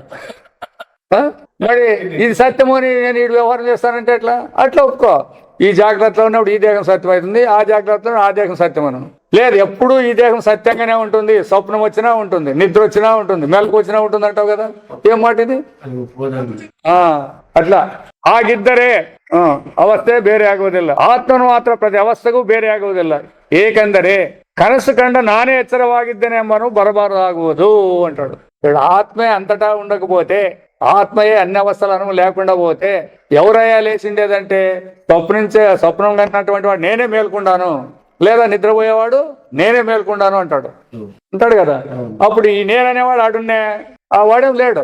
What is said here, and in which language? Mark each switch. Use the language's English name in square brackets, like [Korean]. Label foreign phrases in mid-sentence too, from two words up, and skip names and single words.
[Telugu] మరి ఇది సత్యము అని నేను ఈ వ్యవహారం చేస్తానంటే ఎట్లా? అట్లా ఒప్పుకో. ఈ జాగ్రత్తలో ఉన్నప్పుడు ఈ దేహం సత్యం అవుతుంది, ఆ జాగ్రత్తలో ఆ దేహం సత్యం అను. లేదు, ఎప్పుడు ఈ దేహం సత్యంగానే ఉంటుంది. స్వప్నం వచ్చినా ఉంటుంది, నిద్ర వచ్చినా ఉంటుంది, మెలకు వచ్చినా ఉంటుంది అంటావు కదా. ఏం మాట ఇది? [Kannada] ಅಟ್ಲ ಹಾಗಿದ್ದರೆ ಅವಸ್ಥೆ ಬೇರೆ ಆಗುವುದಿಲ್ಲ. ಆತ್ಮನು ಮಾತ್ರ ಪ್ರತಿ ಅವಸ್ಥೆಗೂ ಬೇರೆ ಆಗುವುದಿಲ್ಲ. ಏಕೆಂದರೆ ಕನಸು ಕಂಡ ನಾನೇ ಎಚ್ಚರವಾಗಿದ್ದೇನೆ ಎಂಬನು ಬರಬಾರದಾಗುವುದು అంటాడు. [Telugu] ఆత్మే అంతటా ఉండకపోతే, ఆత్మయే అన్ని అవస్థలను లేకుండా పోతే ఎవరయ్యా లేచిండేదంటే స్వప్నం కన్నటువంటి వాడు నేనే మేల్కొండాను, లేదా నిద్రపోయేవాడు నేనే మేల్కొండాను అంటాడు కదా. అప్పుడు ఈ నేననేవాడు ఆడున్నే, ఆ వాడేం లేడు.